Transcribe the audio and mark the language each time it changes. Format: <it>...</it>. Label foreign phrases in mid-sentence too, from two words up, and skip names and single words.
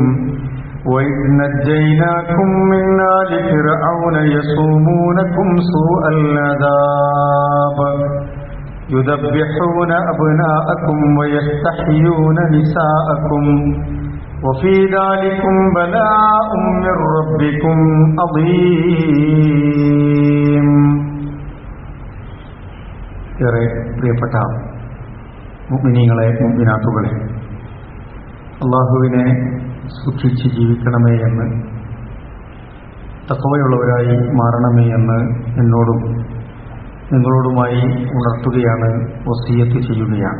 <ar>وإذ نجيناكم من آل فرعون يسومونكم سوء العذاب يذبحون أبناءكم ويستحيون نساءكم وفي ذلكم بلاء من ربكم عظيم.</ar> <ml>ഏറെ പ്രിയപ്പെട്ട മുഅ്മിനീങ്ങളെ മുഅ്മിനാത്തുകളെ, അല്ലാഹുവിനെ സൂക്ഷിച്ച് ജീവിക്കണമേ എന്ന്, തഖ്വയുള്ളവരായി മാറണമേ എന്ന് എന്നോടും നിങ്ങളോടുമായി ഉണർത്തുകയാണ്, വസിയ്യത്ത് ചെയ്യുകയാണ്.</ml>